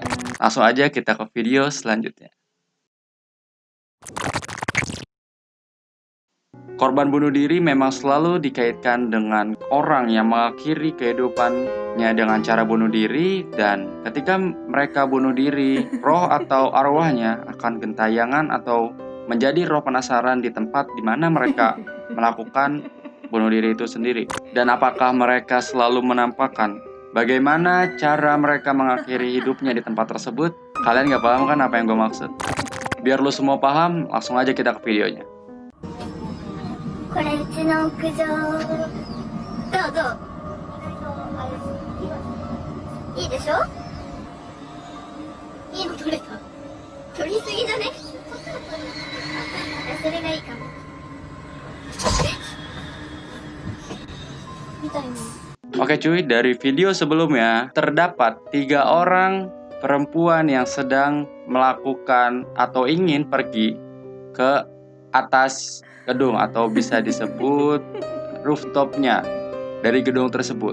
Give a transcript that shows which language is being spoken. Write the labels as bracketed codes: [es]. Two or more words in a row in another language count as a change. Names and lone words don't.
[id] Langsung aja kita ke video selanjutnya. Korban bunuh diri memang selalu dikaitkan dengan orang yang mengakhiri kehidupannya dengan cara bunuh diri, dan ketika mereka bunuh diri, roh atau arwahnya akan gentayangan atau menjadi roh penasaran di tempat di mana mereka melakukan bunuh diri itu sendiri. Dan apakah mereka selalu menampakkan bagaimana cara mereka mengakhiri hidupnya di tempat tersebut? Kalian gak paham kan apa yang gue maksud? Biar lu semua paham, langsung aja kita ke videonya. [ja] これうちの屋上。どういいでしょ。いいの取れた。取りすぎだね。それがいいかも。みたいな。 [id] Oke cuy, dari video sebelumnya terdapat 3 orang perempuan yang sedang melakukan atau ingin pergi ke atas gedung atau bisa disebut rooftopnya dari gedung tersebut.